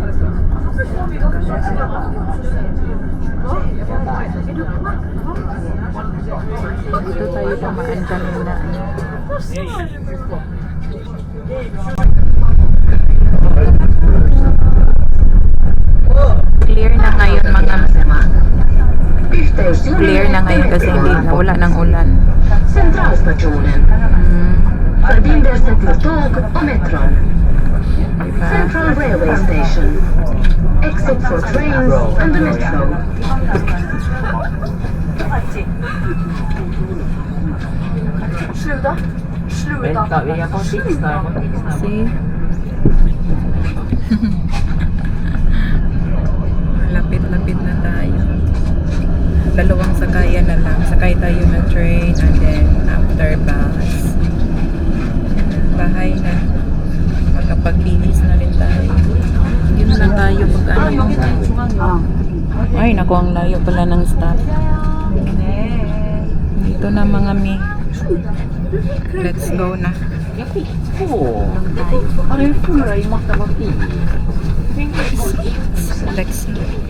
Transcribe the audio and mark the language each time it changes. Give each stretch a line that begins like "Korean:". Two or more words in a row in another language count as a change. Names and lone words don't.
Filipino: Dito tayo dumaan kanina. Clear na ngayon mga clear na ngayon kasi hindi wala ng ulan.
Swedish: Centralstationen. Förbindelse till tåg och metron.
English: Central Railway Station. Exit for trains and the metro.
Swedish: Vänta, vi är på Sixstar.
English: See?
Filipino: Lapit-lapit na tayo. Dalawang sakayan na lang. Sakay tayo ng
English: train and then after bus.
Filipino: Bahay na. Magkapaglinis na rin tayo. Yun lang tayo pag ano. Ay, naku, ang layo pala ng stop. Dito na mga mi.
English: Let's go
Filipino: na.
English: Let's go.